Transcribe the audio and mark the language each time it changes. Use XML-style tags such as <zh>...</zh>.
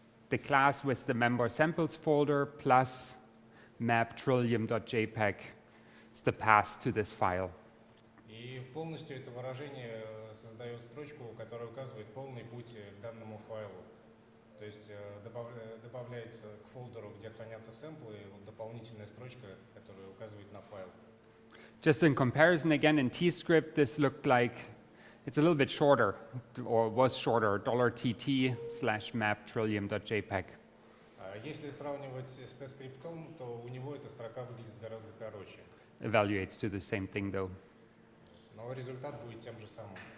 <en>The class with the member samples folder plus map trillium.jpg is the path to this file.</en> <ru>И полностью это выражение создает строчку, которая указывает полный путь к данному файлу. То есть добавляется к фолдеру, где хранятся сэмплы, дополнительная строчка, которая указывает на файл.</ru> <en>Just in comparison, again, in TScript, this looked like it's a little bit shorter, or was shorter, $TT/map trillium.jpg.</en> <ru>Если сравнивать с TScript, то у него эта строка выглядит гораздо короче.</ru> <en>Evaluates to the same thing, though.</en> <ru>Но результат будет тем же самым.</ru>